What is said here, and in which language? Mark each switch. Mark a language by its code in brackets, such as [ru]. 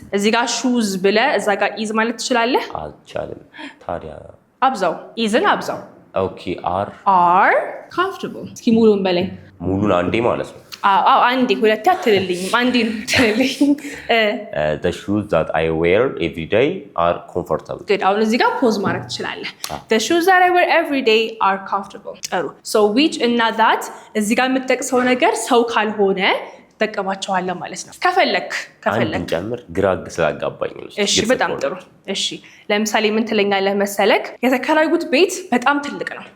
[am] እዚህ ጋር shoes ብለ እዛ ጋር is ማለት ትችላለህ አልቻለም ታዲያ አብዛው isን አብዛው [en] okay are comfortable [am] እስኪ ሙሉን በላይ ሙሉን አንዴ ማለት ነው አንዴ ሁለቴ አትልልኝም አንዴ ነው ትልልኝ [en] the shoes that I wear every day are comfortable [am] good አሁን እዚህ ጋር ፖዝ ማድረግ ትችላለህ [en] the shoes that I wear every day are comfortable [am] ጥሩ so which እና that እዚህ ጋር የምትጠቅሰው ነገር ሰው ካልሆነ ተጠቀማቸዋለሁ ማለት ነው ከፈለክ ጨምር ግራግ ስላጋባኝ ነው እሺ በጣም ጥሩ እሺ ለምሳሌ ምን ትለኛለህ መሰለክ የተከራዩት ቤት በጣም ትልቅ ነው